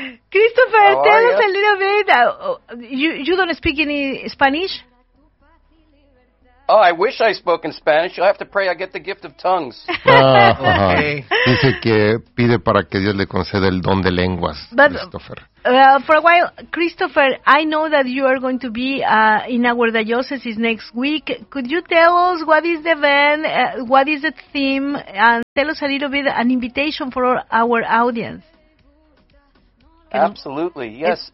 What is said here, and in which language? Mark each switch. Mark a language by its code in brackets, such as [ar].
[en] Christopher, tell us a little bit. You don't speak any Spanish? Oh, I wish I spoke in Spanish. You'll have to pray I get the gift of tongues. Okay. [es] Dice que pide para que Dios le conceda el don de lenguas, [en] but, Christopher. For a while, Christopher, I know that you are going to be in our diocese next week. Could you tell us what is the event, what is the theme, and tell us a little bit an invitation for our audience? Absolutely, yes.